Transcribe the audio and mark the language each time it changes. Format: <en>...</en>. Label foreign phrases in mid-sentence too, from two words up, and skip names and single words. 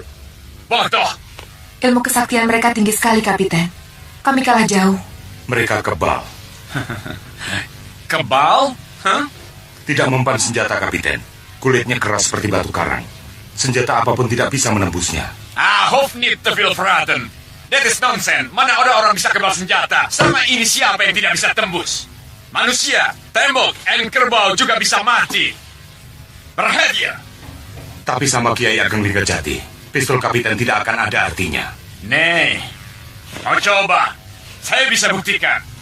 <id>Bodoh. Ilmu kesaktian mereka tinggi sekali, Kapiten. Kami kalah jauh. Mereka kebal. Kebal? Hah? Tidak mempan senjata, Kapiten. Kulitnya keras seperti batu karang. Senjata apapun tidak bisa menembusnya.</id> <nl>Hof niet te veel praten. Dit is nonsense.</nl> <id>Mana ada orang bisa kebal senjata? Selama ini siapa yang tidak bisa tembus? Manusia, tembok, en kerbau juga bisa mati. Perhatian. Tapi sama Kiai Ageng Linggajati, pistol Kapiten tidak akan ada artinya. Nih, mau coba? Saya bisa buktikan.</id>